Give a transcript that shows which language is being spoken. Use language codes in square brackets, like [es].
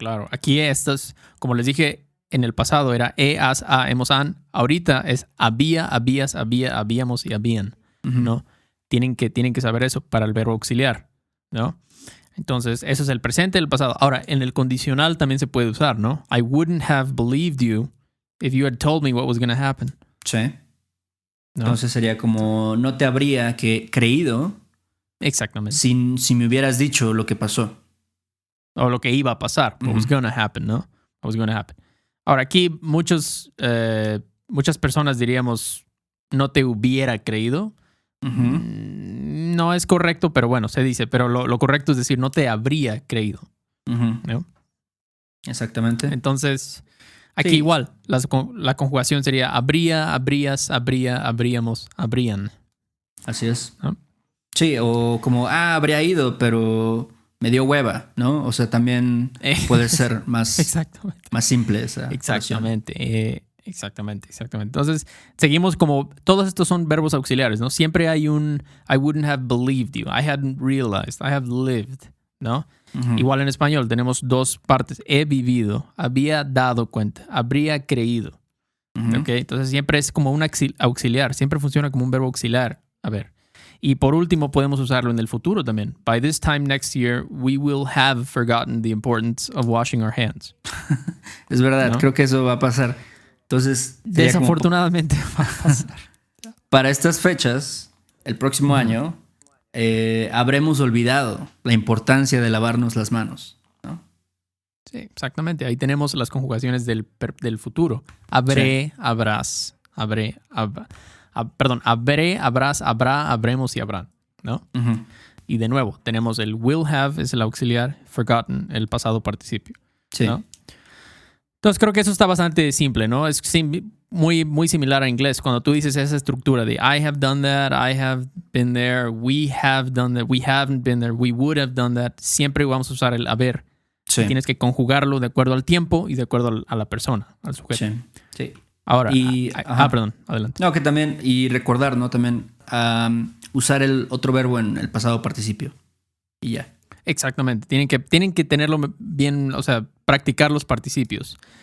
[es] Aquí estas, como les dije, en el pasado era has, ha, hemos, han. Ahorita es había, habías, había, habíamos y habían, ¿no? Tienen que saber eso para el verbo auxiliar, ¿no? Entonces, eso es el presente y el pasado. Ahora, en el condicional también se puede usar, ¿no? [en] I wouldn't have believed you if you had told me what was going to happen. [es] Sí. ¿No? Entonces sería como, no te habría creído. Exactamente. Si me hubieras dicho lo que pasó. O lo que iba a pasar. [en] What was going to happen, [es] ¿no? [en] What was going to happen. [es] Ahora, aquí muchas personas diríamos, no te hubiera creído. No es correcto, pero bueno, se dice. Pero lo correcto es decir, no te habría creído. ¿No? Exactamente. Entonces, aquí igual, la conjugación sería habría, habrías, habría, habríamos, habrían. Así es. ¿No? Sí, o como, habría ido, pero me dio hueva, ¿no? O sea, también puede ser más simple esa Exactamente. Exactamente. Entonces, seguimos como, todos estos son verbos auxiliares, ¿no? Siempre hay un [en] I wouldn't have believed you, I hadn't realized, I have lived, [es] ¿no? Igual en español tenemos dos partes. He vivido, había dado cuenta, habría creído. ¿Okay? Entonces siempre es como un auxiliar, siempre funciona como un verbo auxiliar. A ver. Y por último podemos usarlo en el futuro también. [en] By this time next year, we will have forgotten the importance of washing our hands. [es] Es verdad, ¿no? Creo que eso va a pasar. Entonces, desafortunadamente va a pasar. para estas fechas, el próximo año, habremos olvidado la importancia de lavarnos las manos, ¿no? Sí, exactamente. Ahí tenemos las conjugaciones del futuro. Habré, habrás, habré, habré, habrás, habrá, habremos y habrán, ¿no? Uh-huh. Y de nuevo, tenemos el will have, es el auxiliar, forgotten, el pasado participio, Sí. ¿no? Entonces creo que eso está bastante simple, ¿no? Es muy, muy similar a inglés. Cuando tú dices esa estructura de [en] I have done that, I have been there, we have done that, we haven't been there, we would have done that, [es] siempre vamos a usar el haber. Sí. Tienes que conjugarlo de acuerdo al tiempo y de acuerdo a la persona, al sujeto. Sí. Sí. Ahora, ajá. perdón, adelante. No, que también, y recordar, ¿no? También usar el otro verbo en el pasado participio. Y ya. Exactamente. Tienen que tenerlo bien, o sea, practicar los participios.